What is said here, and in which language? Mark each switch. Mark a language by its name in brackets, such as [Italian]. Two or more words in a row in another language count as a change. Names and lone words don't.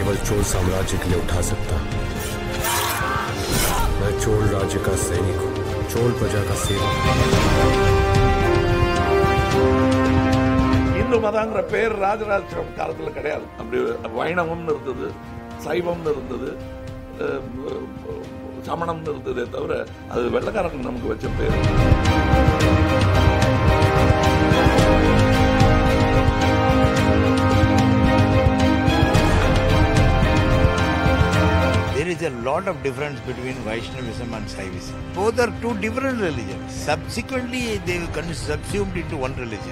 [Hindi] चोल साम्राज्य के लिए उठा सकता। मैं चोल राज्य का सैनिक हूँ, चोल प्रजा का सेवक। [Tamil] हिंदू மதங்கிற பேர் ராஜராஜ சோழன் காலத்தில் கிடையாது. அப்படி வைணவம்னு இருந்தது, சைவம்னு இருந்தது, சமணம்னு இருந்ததே தவிர அது வெள்ளக்காரங்க நமக்கு வச்ச பேர். [English] There is a lot of difference between Vaishnavism and Shaivism. Both are two different religions. Subsequently, they were subsumed into one religion.